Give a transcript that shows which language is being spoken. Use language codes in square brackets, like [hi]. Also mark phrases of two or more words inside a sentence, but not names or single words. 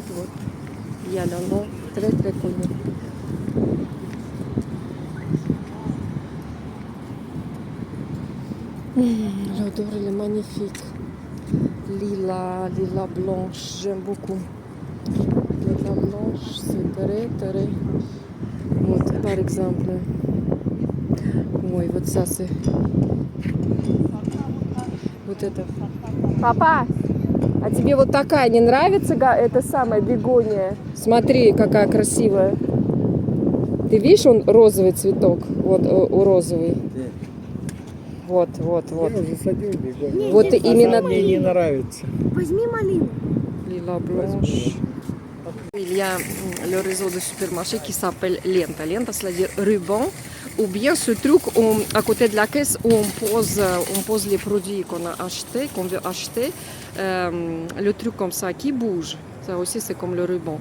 [fr] Il y a le nom très, très connu. L'odeur, elle est magnifique. Lila blanche, j'aime beaucoup. Lila blanche, c'est très, très... Вот, par exemple. [ru] Ой, вот [fr] ça, c'est... [ru] Вот это. Папа, а тебе вот такая не нравится, эта самая бегония? Смотри, какая красивая. Ты видишь, он розовый цветок? Вот, у розовый. Вот. Я засадил бегонию. Вот именно... Мне не нравится. Возьми малину. [fr] Lila blanche. Il y a le réseau de supermarchés qui s'appelle Lenta. Lenta, c'est-à-dire ruban. Ou bien ce truc à côté de la caisse où on pose les produits qu'on a achetés, qu'on veut acheter. Le truc comme ça qui bouge. Ça aussi, c'est comme le ruban.